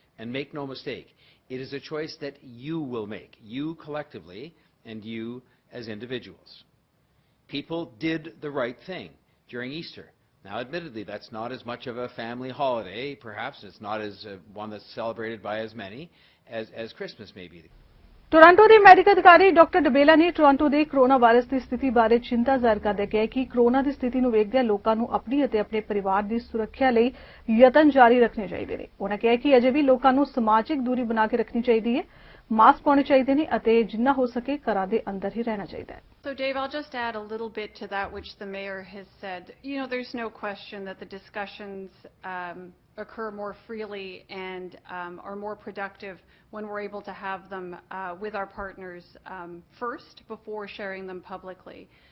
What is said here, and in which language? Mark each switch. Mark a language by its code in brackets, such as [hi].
[en] And make no mistake, it is a choice that you will make, you collectively and you as individuals. People did the right thing during Easter. Now, admittedly, that's not as much of a family holiday, perhaps. It's not as one that's celebrated by as many as Christmas may be. [pa] Toronto ਦੇ medical ਅਧਿਕਾਰੀ doctor ਡਬੇਲਾ ਨੇ Toronto ਦੇ corona virus ਦੀ ਸਥਿਤੀ ਬਾਰੇ ਚਿੰਤਾ ਜ਼ਾਹਿਰ ਕਰਦਿਆਂ ਕਿਹਾ ਕਿ ਕੋਰੋਨਾ ਦੀ ਸਥਿਤੀ ਨੂੰ ਵੇਖਦਿਆਂ ਲੋਕਾਂ ਨੂੰ ਆਪਣੀ ਅਤੇ ਆਪਣੇ ਪਰਿਵਾਰ ਦੀ ਸੁਰੱਖਿਆ ਲਈ ਯਤਨ ਜਾਰੀ ਰੱਖਣੇ ਚਾਹੀਦੇ ਨੇ। ਉਹਨਾਂ ਕਿਹਾ ਕਿ ਅਜੇ ਵੀ ਲੋਕਾਂ ਨੂੰ ਸਮਾਜਿਕ ਦੂਰੀ ਬਣਾ ਕੇ ਰੱਖਣੀ ਚਾਹੀਦੀ ਹੈ, ਮਾਸਕ ਪਾਉਣੇ ਚਾਹੀਦੇ ਨੇ ਅਤੇ ਜਿੰਨਾ ਹੋ ਸਕੇ ਘਰਾਂ ਦੇ ਅੰਦਰ ਹੀ ਰਹਿਣਾ ਚਾਹੀਦਾ ਹੈ। [en] So, Dave, I'll just add a little bit to that which the mayor has said. You know, there's no question that the discussions occur more freely and are more productive when we're able to have them with our partners first before sharing them publicly.